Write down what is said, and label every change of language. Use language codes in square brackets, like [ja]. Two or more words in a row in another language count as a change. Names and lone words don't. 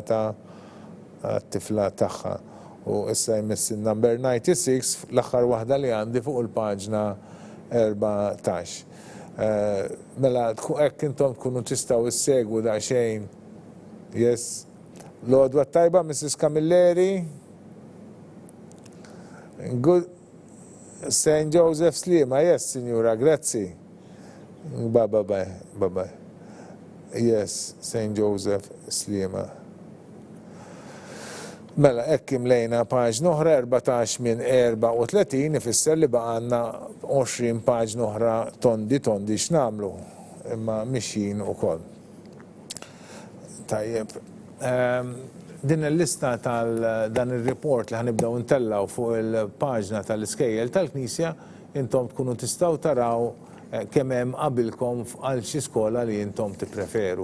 [mt] Joseph Blata għat-tifla tagħha. U issa jmiss il-number 96 l-aħħar waħda li għandi fuq il-paġna 14. Mela hekk intom tkunu tistgħu issegwu daqsxejn. Yes. L-għodwa tajba, Mrs. Camilleri. [en] Good. St. Joseph's Lima, yes, [mt] signora, grazzi. [en] Bye-bye. Yes, St. Joseph's Lima. [mt] Mela, ekkim lejna paġna oħra 14 minn 34 ifisser li baqanna 20 paġna oħra tondi x'namlu. Imma mixjin ukoll. Tajjeb. Din il-lista tal-dan il-report li ħanibdaw intellaw fuq il-paġna tal-Iskejjel tal-Knisja, intom tkunu tistgħu taraw kemm hemm qabilkom għal xi skola li intom tippreferu.